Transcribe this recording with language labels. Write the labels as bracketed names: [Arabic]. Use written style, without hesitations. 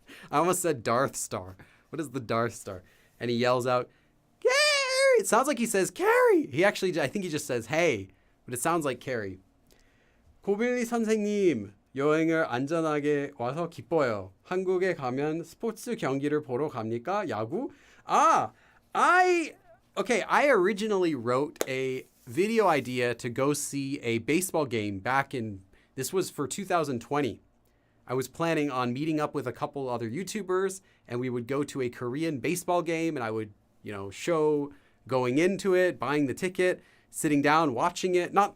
[English] I almost said Darth Star. What is the Darth Star? And he yells out, Carrie! It sounds like he says Carrie. I think he just says hey, but it sounds like Carrie. [Korean] 고빌리 선생님, 여행을 안전하게 와서 기뻐요. 한국에 가면 스포츠 경기를 보러 갑니까? 야구? [English] I originally wrote a video idea to go see a baseball game this was for 2020. I was planning on meeting up with a couple other YouTubers and we would go to a Korean baseball game and I would, show going into it, buying the ticket, sitting down, watching it.